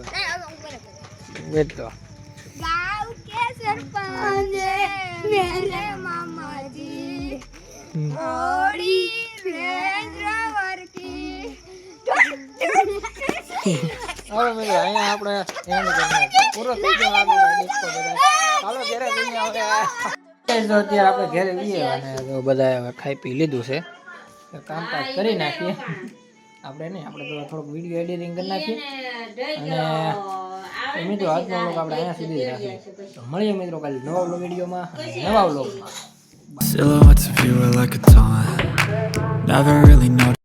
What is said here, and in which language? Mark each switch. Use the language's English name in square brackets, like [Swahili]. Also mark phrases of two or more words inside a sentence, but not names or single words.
[Gujarati] વેટ તો गाँव के सरपंच मेरे मामा जी ओड़ी रेंजर की હવે મિત્રો અહીંયા આપણે એમ પૂરો થઈ ગયો આ ડિસ્કો બધા. ચાલો ઘરે જઈને હવે જો અત્યારે આપણે ઘરે જઈએ અને જો બધા ખાઈ પી લીધું છે, કામકાજ કરી નાખીએ. આપણે નહીં, આપણે તો થોડુંક વિડીયો એડિટિંગ કરી નાખીએ અને મિત્રો આજનો વ્લોગ આપણે અહીંયા સુધી જ રાખીએ. તો મળીએ મિત્રો કાલે નવા વિડીયોમાં નવા વ્લોગમાં. [English] Silhouettes of you are like a taunt. Never really know